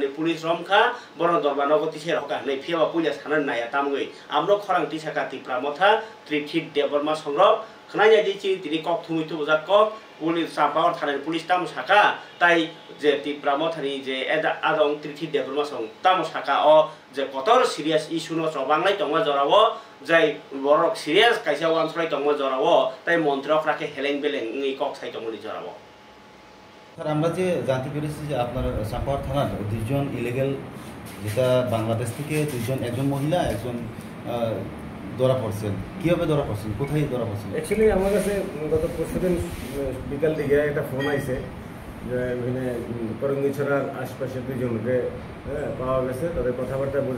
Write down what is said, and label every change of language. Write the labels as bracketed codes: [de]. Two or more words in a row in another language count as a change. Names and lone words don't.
[trp] पुलिस रमखा बरन दरबा नगति से रखा नै फियाबा पुलिस थाना नाया तामगै आमनो खरां तिसाका तिप्रा मथा त्रिथित देबरमा संग्रह खनाया दिछि तिनि कक थुमितु बजाक कक पुलिस चाम्पावर थानानि पुलिस ताम साका ताई जे तिप्रा मथानि जे आदं त्रिथित देबरमा सं ताम साका अ जे कतर [en] serious issue [trp] न चबांलाय दंगा जराव जाय बरक सिरियास कायसा वानसलाय दंगा जराव ताई मन्त्रफ्राके हेलें बेलें नि कक साइ दंगनि जराव [bn] স্যার আমরা যে জানতে পেরেছি যে আপনার চাম্পাওয়ার থানার দুইজন ইলিগেল যেটা বাংলাদেশ থেকে দুইজন একজন মহিলা একজন ধরা পড়ছেন কিভাবে ধরা পড়ছেন কোথায় ধরা পড়ছেন অ্যাকচুয়ালি আমার কাছে গত পরশুদিন বিকাল দিকে একটা ফোন আইছে যে এখানে করঙ্গিছড়ার আশপাশে দুইজনকে পাওয়া গেছে তাদের কথাবার্তা বোঝা